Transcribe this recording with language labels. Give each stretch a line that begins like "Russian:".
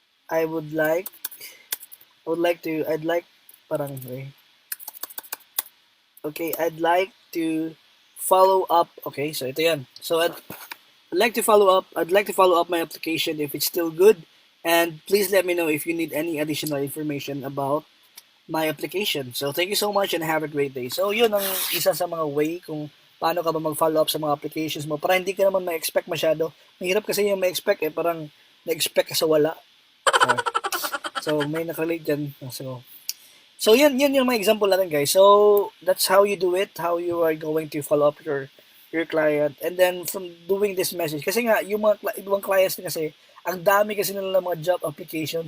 English: I would like, I'd like, parang, okay, I'd like to follow up.
Filipino: Okay, so ito yan.
English: So I'd like to follow up my application if it's still good. And please let me know if you need any additional information about my application. So thank you so much and have a great day.
Filipino: So yun ang isa sa mga way kung paano ka ba mag-follow up sa mga applications mo para hindi ka naman ma-expect masyado. Mahirap kasi yung ma-expect parang na-expect ka sa wala. So may nakalate dyan. So yan yung mga example natin guys.
English: So that's how you do it, how you are going to follow up your client. And then from doing this message,
Filipino: kasi nga yung mga ibang clients kasi, ang dami kasi nila mga job application.